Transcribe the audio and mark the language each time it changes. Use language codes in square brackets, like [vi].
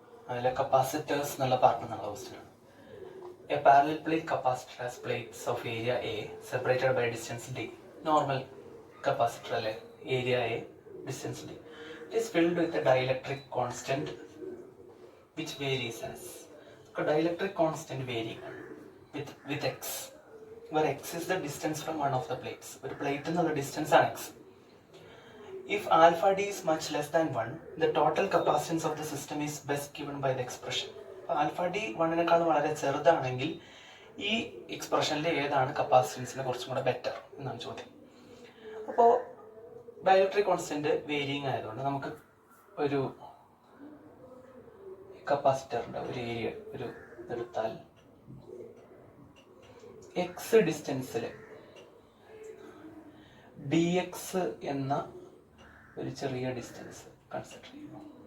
[ml] അതിലെ കപ്പാസിറ്റേഴ്സ് എന്നുള്ള പാർട്ട് എന്നുള്ള ക്വസ്റ്റ്യൻ ആണ്. [en] A parallel plate capacitor has plates of area A separated by distance D. [ml] Normal capacitor അല്ലേ, area A distance D. [en] It is filled with a dielectric constant which varies as. Dielectric constant varying with x, where x is the distance from one of the plates. [ml] ഒരു plate എന്നുള്ള distance ആണ് x. [en] If alpha d is much less than 1, the total capacitance of the system is best given by the expression. [ml] Alpha D 1 വളരെ ചെറുതാണെങ്കിൽ ഈ എക്സ്പ്രഷനിൽ ഏതാണ് കപ്പാസിറ്റൻസിനെ കുറച്ചും കൂടെ ബെറ്റർ എന്നാണ് ചോദ്യം. അപ്പോൾ ഡൈഇലക്ട്രിക് കോൺസ്റ്റന്റ് വേരിയിങ് ആയതുകൊണ്ട് നമുക്ക് ഒരു കപ്പാസിറ്ററിൻ്റെ ഒരു ഏരിയ ഒരു എടുത്താൽ എക്സ് ഡിസ്റ്റൻസിൽ ഡി എക്സ് എന്ന ഒരു ചെറിയ ഡിസ്റ്റൻസ് കൺസിഡർ ചെയ്യുന്നു.